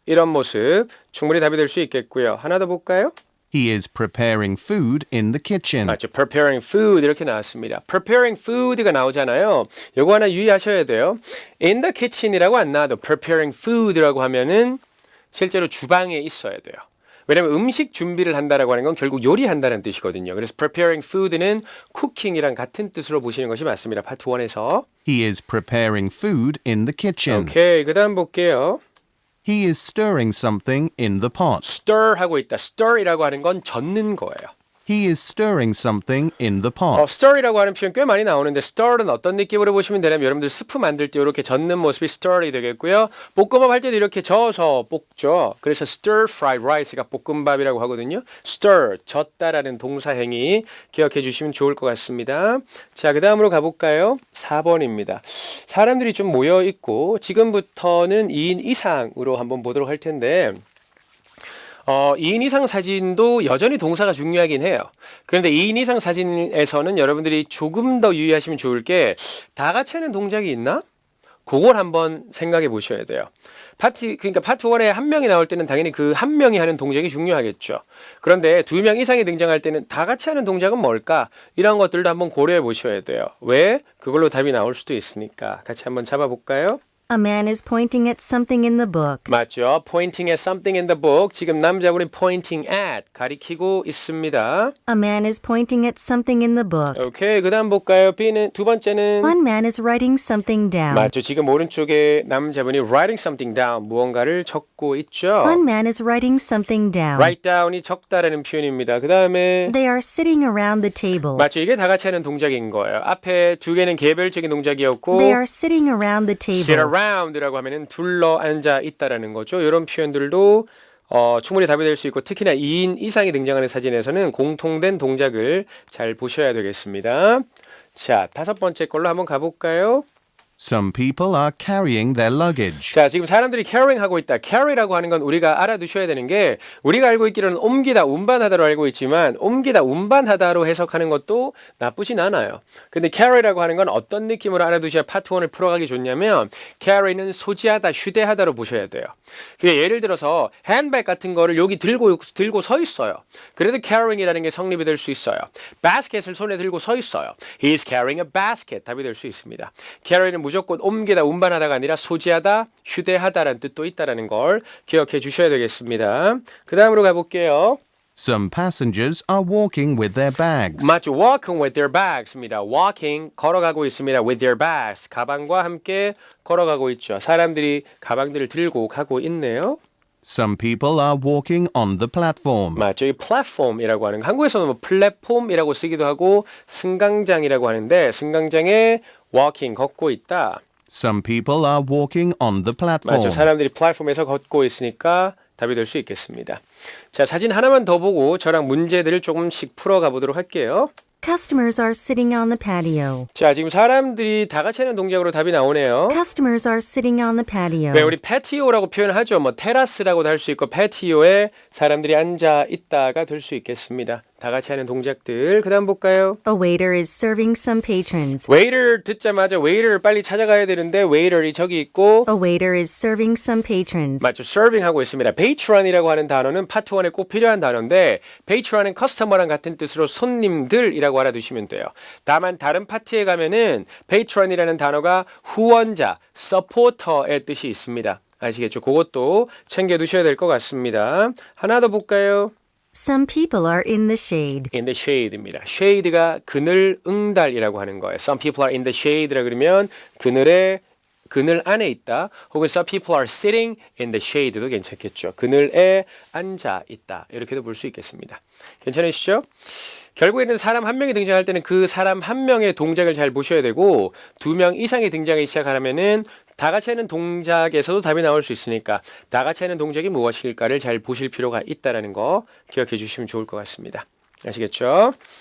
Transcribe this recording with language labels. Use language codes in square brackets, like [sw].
[ko] 이런 모습 충분히 답이 될 수 있겠고요. 하나 더 볼까요? [en] He is preparing food in the kitchen. [ko] 맞죠. [en] preparing food [ko] 이렇게 나왔습니다. preparing food가 나오잖아요. 요거 하나 유의하셔야 돼요. [en] in the kitchen [ko] 이라고 안 나와도 preparing food라고 하면은 실제로 주방에 있어야 돼요. 왜냐하면 음식 준비를 한다라고 하는 건 결국 요리한다는 뜻이거든요. 그래서 preparing food는 cooking이랑 같은 뜻으로 보시는 것이 맞습니다. 파트 1에서. [en] He is preparing food in the kitchen. [ko] 오케이. 그 다음 볼게요. [en] He is stirring something in the pot. [ko] stir 하고 있다. stir이라고 하는 건 젓는 거예요. [en] He is stirring something in the pot. [ko] stir이라고 하는 표현 꽤 많이 나오는데 stir은 어떤 느낌으로 보시면 되냐면 여러분들 스프 만들 때 이렇게 젓는 모습이 stir이 되겠고요. 볶음밥 할 때도 이렇게 저어서 볶죠. 그래서 stir fried rice가 볶음밥이라고 하거든요. stir, 젓다라는 동사 행위 기억해 주시면 좋을 것 같습니다. 자, 그 다음으로 가볼까요? 4번입니다. 사람들이 좀 모여 있고 지금부터는 2인 이상으로 한번 보도록 할 텐데 2인 이상 사진도 여전히 동사가 중요하긴 해요. 그런데 2인 이상 사진에서는 여러분들이 조금 더 유의하시면 좋을 게 다 같이 하는 동작이 있나? 그걸 한번 생각해 보셔야 돼요. 그러니까 파트 1에 한 명이 나올 때는 당연히 그 한 명이 하는 동작이 중요하겠죠. 그런데 2명 이상이 등장할 때는 다 같이 하는 동작은 뭘까? 이런 것들도 한번 고려해 보셔야 돼요. 왜? 그걸로 답이 나올 수도 있으니까. 같이 한번 잡아볼까요? [en] A man is pointing at something in the book. [ko] 맞죠. [en] Pointing at something in the book. [ko] 지금 남자분이 pointing at 가리키고 있습니다. [en] A man is pointing at something in the book. [ko] 오케이. 그 다음 볼까요? B는 두 번째는 [en] One man is writing something down. [ko] 맞죠. 지금 오른쪽에 남자분이 [en] writing something down [ko] 무언가를 적고 있죠. [en] One man is writing something down. [ko] write down이 적다라는 표현입니다. 그 다음에 [en] They are sitting around the table. [ko] 맞죠. 이게 다 같이 하는 동작인 거예요. 앞에 두 개는 개별적인 동작이었고 [en] They are sitting around the sit table. [ko] around라고 하면은 둘러 앉아 있다라는 거죠. 이런 표현들도 충분히 답이 될 수 있고 특히나 2인 이상이 등장하는 사진에서는 공통된 동작을 잘 보셔야 되겠습니다. 자, 5번째 걸로 한번 가볼까요? [en] Some people are carrying their luggage. [ko] 자, 지금 사람들이 carrying 하고 있다. carry라고 하는 건 우리가 알아두셔야 되는 게 우리가 알고 있기로는 옮기다, 운반하다로 알고 있지만 옮기다, 운반하다로 해석하는 것도 나쁘진 않아요. 근데 carry라고 하는 건 어떤 느낌으로 알아두셔야 파트 1을 풀어가기 좋냐면 carry는 소지하다, 휴대하다로 보셔야 돼요. 그게 예를 들어서 핸드백 같은 거를 여기 들고 서 있어요. 그래도 carrying이라는 게 성립이 될 수 있어요. basket을 손에 들고 서 있어요. [en] He is carrying a basket. [ko] 답이 될 수 있습니다. carry는 무조건 옮기다, 운반하다가 아니라 소지하다, 휴대하다라는 뜻도 있다라는 걸 기억해 주셔야 되겠습니다. 그 다음으로 가볼게요. [en] Some passengers are walking with their bags. [ko] 맞죠. [en] Walking with their bags입니다. [ko] Walking, 걸어가고 있습니다. [en] With their bags, [ko] 가방과 함께 걸어가고 있죠. 사람들이 가방들을 들고 가고 있네요. [en] Some people are walking on the platform. [ko] 맞죠. 이 플랫폼이라고 하는 거. 한국에서는 뭐 플랫폼이라고 쓰기도 하고 승강장이라고 하는데 승강장에 walking, 걷고 있다. [en] Some people are walking on the platform. [ko] 맞죠. 사람들이 플랫폼에서 걷고 있으니까 답이 될 수 있겠습니다. 자, 사진 하나만 더 보고 저랑 문제들을 조금씩 풀어가 보도록 할게요. [en] Customers are sitting on the patio. [ko] 자, 지금 사람들이 다 같이 하는 동작으로 답이 나오네요. [en] Customers are sitting on the patio. [ko] 왜 우리 패티오라고 표현하죠. 뭐 테라스라고도 할 수 있고 패티오에 사람들이 앉아 있다가 될 수 있겠습니다. 다 같이 하는 동작들. 그다음 볼까요? [en] A waiter is serving some patrons. [ko] waiter 듣자마자 waiter를 빨리 찾아가야 되는데 waiter이 저기 있고 [en] A waiter is serving some patrons. [ko] 맞죠. serving 하고 있습니다. patron이라고 하는 단어는 파트 1에 꼭 필요한 단어인데 patron은 커스터머랑 같은 뜻으로 손님들이라고 알아두시면 돼요. 다만 다른 파트에 가면은 patron이라는 단어가 후원자, supporter의 뜻이 있습니다. 아시겠죠? 그것도 챙겨두셔야 될 것 같습니다. 하나 더 볼까요? [en] Some people are in the shade. in the shade입니다. [ko] shade가 그늘, 응달이라고 하는 거예요. [en] Some people are in the shade라 [ko] 그러면 그늘 안에 있다. 혹은 [en] some people are sitting in the shade도 [ko] 괜찮겠죠. 그늘에 앉아 있다. 이렇게도 볼 수 있겠습니다. 괜찮으시죠? 결국에는 사람 한 명이 등장할 때는 그 사람 한 명의 동작을 잘 보셔야 되고 2명 이상이 등장하기 시작하려면은 다 같이 하는 동작에서도 답이 나올 수 있으니까 다 같이 하는 동작이 무엇일까를 잘 보실 필요가 있다는 거 기억해 주시면 좋을 것 같습니다. 아시겠죠?